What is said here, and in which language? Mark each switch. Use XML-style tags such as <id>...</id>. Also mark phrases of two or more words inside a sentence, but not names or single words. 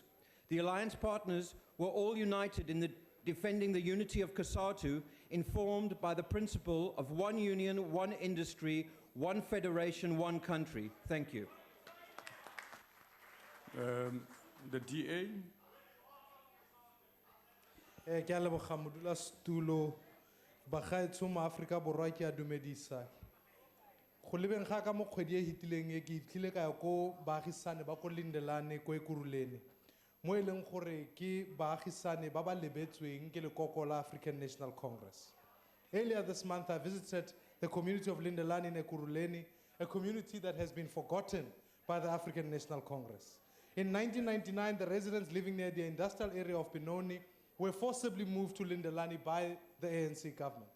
<en>The Alliance partners were all united in defending the unity of COSATU, informed by the principle of one union, one industry, one federation, one country. Thank you. The DA.</en> <tn>Ke a leboga modulasetulo bagaetsho mo Afrika Borwa ke a dumedisa. Go lebeng ga ka mo kgwedi e hitileng e ke itlhile ka ya ko baagisane ba ko Lindelane ko Ekurhuleni mo e leng gore ke baagisane ba ba lebetsweng ke lekoko la African National Congress.</tn> <en>Earlier this month I visited the community of Lindelane in Ekurhuleni, a community that has been forgotten by the African National Congress. In 1999, the residents living near the industrial area of Benoni were forcibly moved to Lindelane by the ANC government.</en>